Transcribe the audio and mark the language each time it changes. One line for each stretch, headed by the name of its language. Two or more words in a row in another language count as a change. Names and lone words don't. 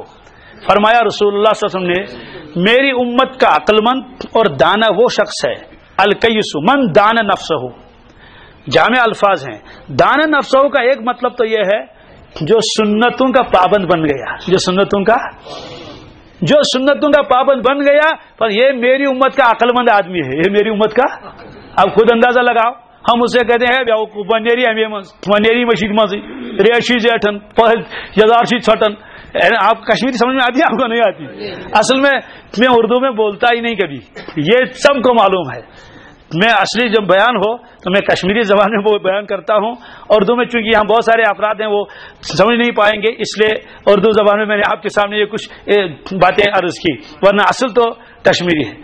Urdu: فرمایا رسول اللہ صلی اللہ علیہ وسلم نے میری امت کا عقل مند اور دانا وہ شخص ہے،
Arabic: الکیس من دان نفسہ،
Urdu: جامع الفاظ ہیں۔
Arabic: دان نفسہ
Urdu: کا ایک مطلب تو یہ ہے جو سنتوں کا پابند بن گیا، جو سنتوں کا پابند بن گیا، پر یہ میری امت کا عقل مند آدمی ہے، یہ میری امت کا۔ اب خود اندازہ لگاؤ، ہم اسے کہتے ہیں بیوقوف
Kashmiri: منیری مشید مزی ریشی زیٹن یزارشی چھٹن۔
Urdu: آپ کشمیری سمجھ میں آتی ہے؟ آپ کو نہیں آتی؟ اصل میں اردو میں بولتا ہی نہیں کبھی، یہ سب کو معلوم ہے۔ میں اصلی جب بیان ہو تو میں کشمیری زبان میں وہ بیان کرتا ہوں، اردو میں چونکہ یہاں بہت سارے افراد ہیں وہ سمجھ نہیں پائیں گے، اس لیے اردو زبان میں میں نے آپ کے سامنے یہ کچھ باتیں عرض کی، ورنہ اصل تو کشمیری ہے۔